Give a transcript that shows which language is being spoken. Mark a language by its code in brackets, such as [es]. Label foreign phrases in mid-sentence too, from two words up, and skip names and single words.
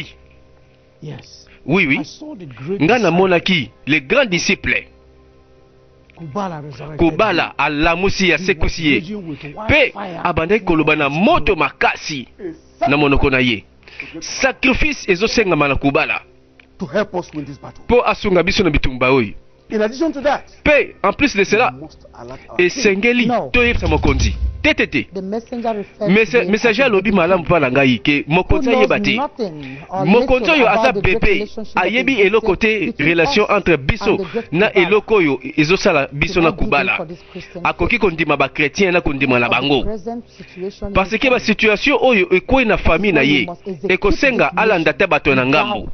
[en] Yes. [fr] Oui, oui. [ln] Nga namonaki [fr] les grands disciples [ln] Kubala alamusi ya sekusi ye pe abandaki koloba na moto makasi na monoko na ye. Sacrifice ezosengama na Kubala [en] To help us win this battle. [ln] po asunga biso na bitumba oyo. [en] In addition to that, [fr] Pe en plus de cela esengeli [en] No. [ln] toyebisa mokonzi tetete [en] The messenger refers to the [ln] messager alobi malamu mpa na ngai ke mokonzi ayeba te. Mokonzi oyo aza bebe ayebi eloko te [fr] relation entre [ln] biso na eloko oyo ezosala biso na Kubala. Akoki kondima ba chrétien na kondima na bango parce que ba situation oyo ekwe na famille na ye ekosenga alanda ta bato na ngambo.